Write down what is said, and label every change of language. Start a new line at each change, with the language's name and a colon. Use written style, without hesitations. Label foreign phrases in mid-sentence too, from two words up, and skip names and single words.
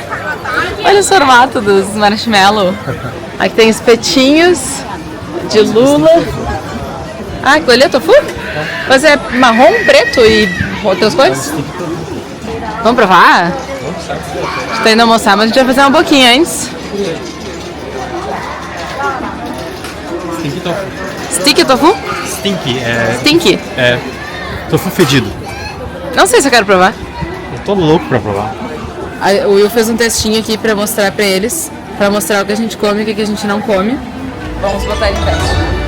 Portuguese: Olha os formatos dos marshmallow. Aqui tem espetinhos de lula. Ah, aquilo ali é tofu? Mas é marrom, preto e outras cores? Vamos provar? A gente tá indo almoçar, mas a gente vai fazer uma boquinha antes.
English: Stinky tofu. Stick tofu? Stinky, Stinky?
Portuguese: é tofu fedido. Não sei se eu quero provar. Eu tô louco pra provar. O Will fez um textinho aqui pra mostrar pra eles. Pra mostrar o que a gente come e o que a gente não come. Vamos botar ele em teste.